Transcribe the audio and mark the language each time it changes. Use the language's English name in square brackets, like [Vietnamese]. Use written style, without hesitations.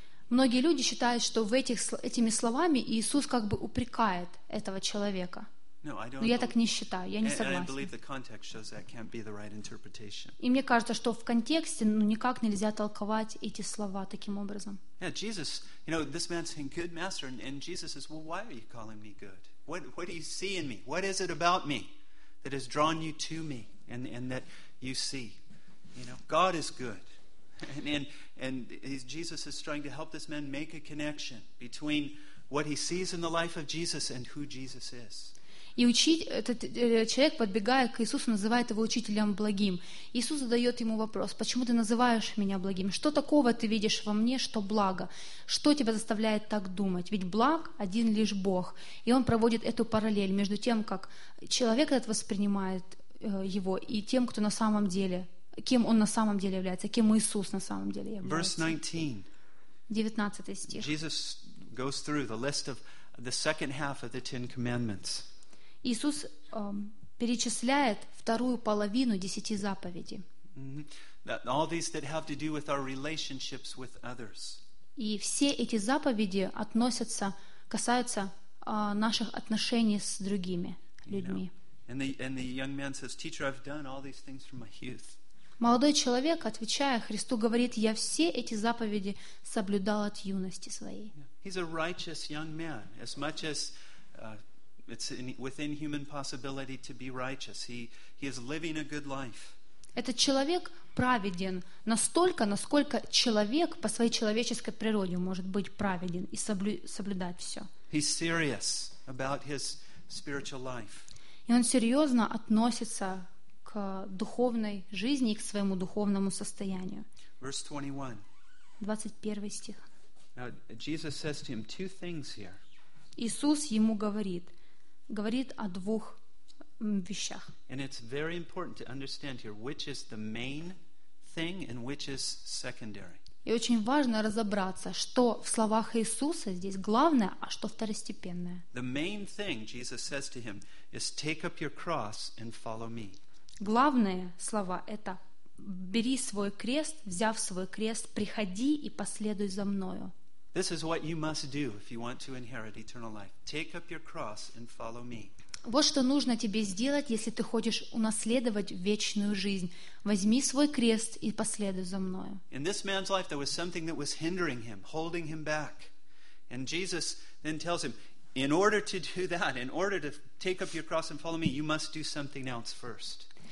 [Russian] Многие люди считают, что в этих, этими словами Иисус как бы упрекает этого человека. Но я так не считаю, я не согласен. И мне кажется, что в контексте никак нельзя толковать эти слова таким образом. [English] Jesus, you know, this man's saying, "Good master," and Jesus says, "Well, why are you calling me good? What do you see in me? What is it about me that has drawn you to me and that you see? You know, God is good." And Jesus is trying to help this man make a connection between what he sees in the life of Jesus and who Jesus is. [Russian] И этот человек, подбегая к Иисусу, называет его учителем благим. Иисус задает ему вопрос: почему ты называешь меня благим? Что такого ты видишь во мне, что благо? Что тебя заставляет так думать? Ведь благ один лишь Бог. И он проводит эту параллель между тем, как человек этот воспринимает его, и тем, кто на самом деле, кем он на самом деле является, кем Иисус на самом деле является. [English] Verse 19. [Russian] 19 стих. [English] Jesus goes through the list of the second half of the Ten Commandments. [Russian] Иисус перечисляет вторую половину десяти заповедей. Mm-hmm. [English] All these that have to do with our relationships with others. [Russian] И все эти заповеди относятся, касаются наших отношений с другими людьми. [English] And the young man says, "Teacher, I've done all these things from my youth." [Russian] Молодой человек, отвечая Христу, говорит: "Я все эти заповеди соблюдал от юности своей." [English] Yeah. He's a righteous young man, as much as it's within human possibility to be righteous. He is living a good life. [Russian] Этот человек праведен настолько, насколько человек по своей человеческой природе может быть праведен и соблюдать все. [English] He's serious about his spiritual life. [Russian] И он серьезно относится к духовной жизни и к своему духовному состоянию. [English] Verse 21. [Russian] 21 стих. [English] Now Jesus says to him two things here. [Russian] Иисус ему говорит о двух вещах. [English] And it's very important to understand here which is the main thing and which is secondary. [Russian] И очень важно разобраться, что в словах Иисуса здесь главное, а что второстепенное. [English] The main thing Jesus says to him is take up your cross and follow me. [Russian] Главные слова это: бери свой крест, взяв свой крест, приходи и последуй за мною. [English] This is what you must do if you want to inherit eternal life. Take up your cross and follow me. [Russian] Вот что нужно тебе сделать, если ты хочешь унаследовать вечную жизнь. Возьми свой крест и последуй за мною. [English] In this man's life there was something that was hindering him, holding him back. And Jesus then tells him, in order to do that, in order to take up your cross and follow me, you must do something else first.